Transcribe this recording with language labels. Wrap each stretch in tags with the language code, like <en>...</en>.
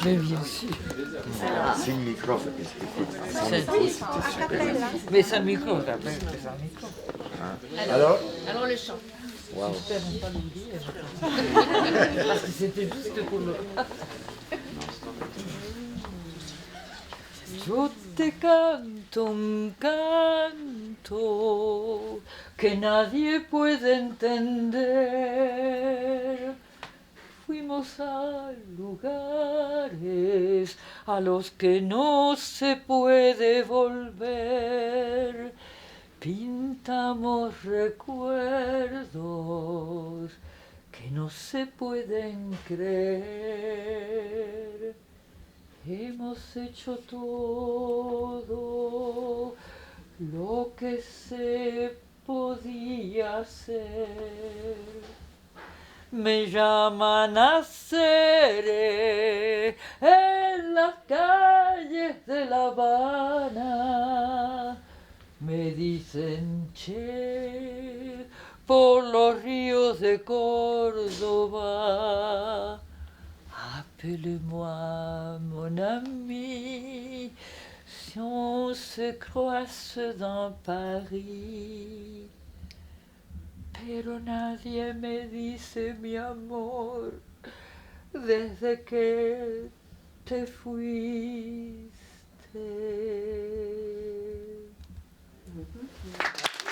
<fr>Mais bien sûr. Si le micro, écoute, sans micro, c'était super. Mais sans micro, t'appelles, c'est sans micro. Alors le chant. Waouh. J'espère ne pas l'oublier. Parce que c'était juste pour le...</fr> <es>Yo te canto un canto que nadie puede entender. Fuimos a lugares a los que no se puede volver. Pintamos recuerdos que no se pueden creer. Hemos hecho todo lo que se podía hacer. Me llaman a seré en las calles de La Habana. Me dicen che por los ríos de Córdoba.</es> <fr>Appelle-moi mon ami, si on se croise dans Paris.</fr> <es>Pero nadie me dice mi amor, desde que te fuiste.</es>